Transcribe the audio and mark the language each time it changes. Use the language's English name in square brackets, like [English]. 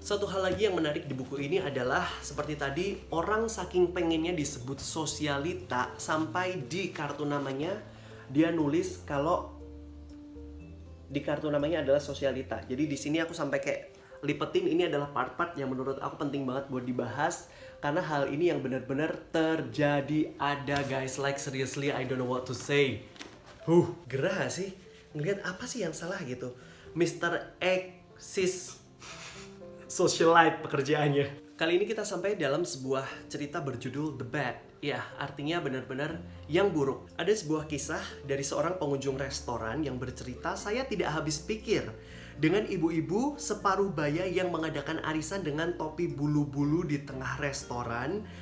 [Indonesian] Satu hal lagi yang menarik di buku ini adalah seperti tadi, orang saking pengennya disebut sosialita sampai di kartu namanya dia nulis kalau di kartu namanya adalah sosialita. Jadi di sini aku sampai kayak lipetin, ini adalah part-part yang menurut aku penting banget buat dibahas karena hal ini yang benar-benar terjadi ada, guys. [English] Like seriously, I don't know what to say. [Indonesian] Gerah sih? Ngeliat apa sih yang salah gitu? Mr. Exist socialite pekerjaannya. Kali ini kita sampai dalam sebuah cerita berjudul The Bad. Ya, artinya benar-benar yang buruk. Ada sebuah kisah dari seorang pengunjung restoran yang bercerita, saya tidak habis pikir dengan ibu-ibu separuh baya yang mengadakan arisan dengan topi bulu-bulu di tengah restoran.